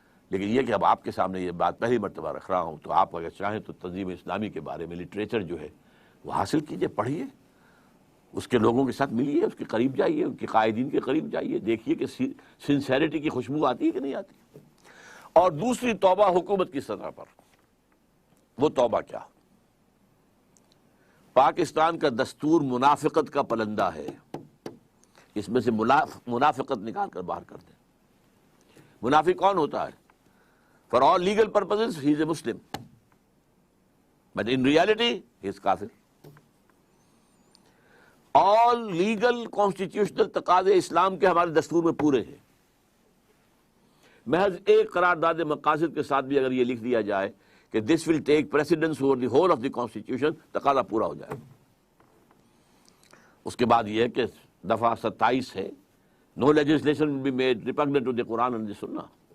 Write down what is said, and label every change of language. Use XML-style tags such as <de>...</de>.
<ur>لیکن یہ کہ اب آپ کے سامنے یہ بات پہلی مرتبہ رکھ رہا ہوں، تو آپ اگر چاہیں تو تنظیم اسلامی کے بارے میں لٹریچر جو ہے وہ حاصل کیجئے، پڑھیے، اس کے لوگوں کے ساتھ ملیے، اس کے قریب جائیے، ان کے قائدین کے قریب جائیے، دیکھیے کہ سنسیریٹی کی خوشبو آتی ہے کہ نہیں آتی. اور دوسری توبہ حکومت کی سطح پر، وہ توبہ کیا؟ پاکستان کا دستور منافقت کا پلندہ ہے، اس میں سے منافقت نکال کر باہر کر دیں. منافق کون ہوتا ہے؟</ur> <en>For all legal purposes he is a Muslim, but in reality he is kafir. All legal constitutional</en> <ur>تقاضے اسلام کے ہمارے دستور میں پورے ہیں. محض ایک قرارداد مقاصد کے ساتھ بھی اگر یہ لکھ دیا جائے کہ</ur> <en>this will take precedence over the whole of the constitution،</en> <ur>تقاضا پورا ہو جائے. اس کے بعد یہ ہے کہ دفعہ 27 ہے،</ur> <en>no legislation will be made repugnant to the Quran and the Sunnah.</en>